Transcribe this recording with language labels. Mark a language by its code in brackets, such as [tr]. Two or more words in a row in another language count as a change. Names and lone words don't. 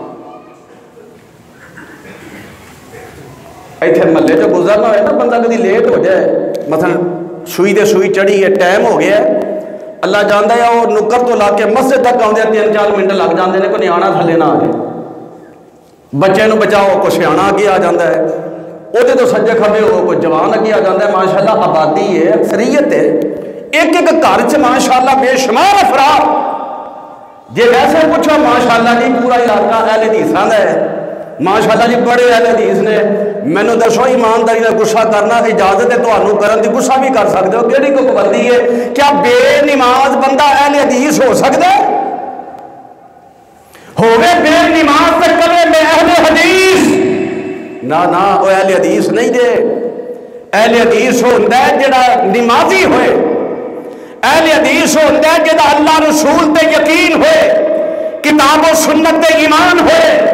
[pa] ایتھے محلے جو گزرنا ہوئے نا بندہ کدی لیٹ ہو جائے، مثلا سوئی دے سوئی چڑھی ہے، ٹائم ہو گیا ہے، اللہ جاندا ہے وہ نکر تو لا کے مسجد تک آؤندے 3-4 منٹ لگ جاندے نے، کوئی نیانا تھلے نہ آ جائے، بچے نو بچاؤ کوئی سیانا اگے آ جاندا ہے، وہ تو سجے کھبے ہو کوئی جوان اگے آ جاندا ہے، ماشاءاللہ آبادی ہے، اکثریت ہے، ایک ایک گھر چ ماشاءاللہ بے شمار افراد، جے ویسے پوچھو ماشاءاللہ جی پورا علاقہ اہل حدیثاں دا ہے، ماشاءاللہ جی بڑے اہل حدیث نے، مینوں دسو ایمانداری نال غصہ کرنا اجازت ہے تانوں کرن دی، غصہ بھی کر سکدے ہو، کیڑی کوئی پابندی ہے؟ کیا بے نماز بندہ اہل حدیث ہو سکدا ہے؟ ہوے بے نماز تے کلے میں اہل حدیث نہ وہ اہل حدیث نہیں دے۔ اہل حدیث ہوندا ہے جڑا نمازی ہوئے، اہل حدیث ہوندا ہے جڑا اللہ رسول تے یقین ہوئے، کتاب و سنت تے ایمان ہوئے۔